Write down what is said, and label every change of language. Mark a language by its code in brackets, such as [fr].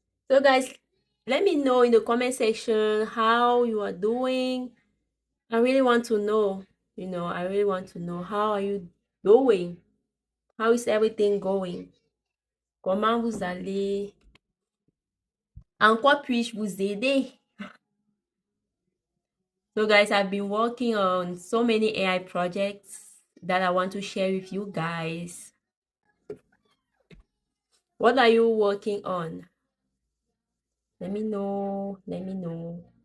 [en] So guys, let me know in the comment section how you are doing. I really want to know, I really want to know how are you doing? How is everything going? [fr] Comment vous allez? En quoi puis-je vous aider? [en] So guys, I've been working on so many AI projects that I want to share with you guys. What are you working on? Let me know. Let me know.